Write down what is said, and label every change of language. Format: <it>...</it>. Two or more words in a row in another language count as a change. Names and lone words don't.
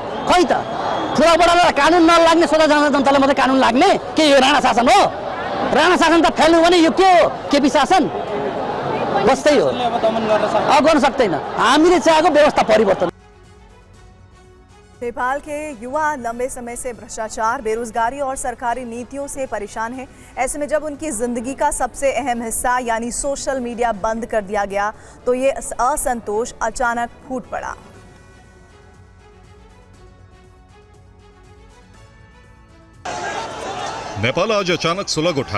<ne>खै त ठुला बडालाई कानुन नलाग्ने, सोझा जनतालाई मात्रै कानुन लाग्ने के यो राणा शासन हो? राणा शासन त फेल्नु भने यो के हो? केपी शासन बस्तै हो, अब गर्न सक्दैन। हामीले चाहेको व्यवस्था परिवर्तन।</ne> <hi>नेपाल के युवा लंबे समय से भ्रष्टाचार, बेरोजगारी और सरकारी नीतियों से परेशान हैं। ऐसे में जब उनकी जिंदगी का सबसे अहम हिस्सा यानी सोशल मीडिया बंद कर दिया गया तो ये असंतोष अचानक फूट पड़ा। नेपाल आज अचानक सुलग उठा।</hi>